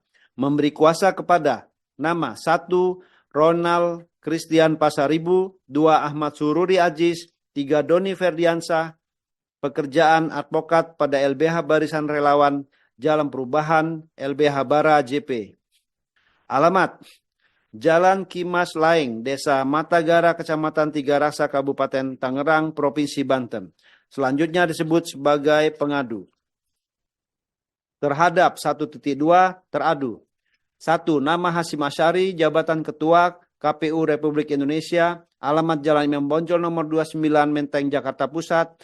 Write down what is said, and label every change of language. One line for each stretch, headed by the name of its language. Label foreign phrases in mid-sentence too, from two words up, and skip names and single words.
Indonesian: Memberi kuasa kepada nama 1. Ronald Christian Pasaribu, 2. Ahmad Sururi Aziz, 3. Doni Ferdiansah, pekerjaan advokat pada LBH Barisan Relawan Jalan Perubahan LBH Bara JP. Alamat Jalan Kimas Laing, Desa Matagara, Kecamatan Tiga Rasa, Kabupaten Tangerang, Provinsi Banten. Selanjutnya disebut sebagai pengadu. Terhadap 1.2 teradu. 1. Nama Hasyim Asyari, jabatan Ketua KPU Republik Indonesia, alamat Jalan Imam Bonjol nomor 29 Menteng, Jakarta Pusat.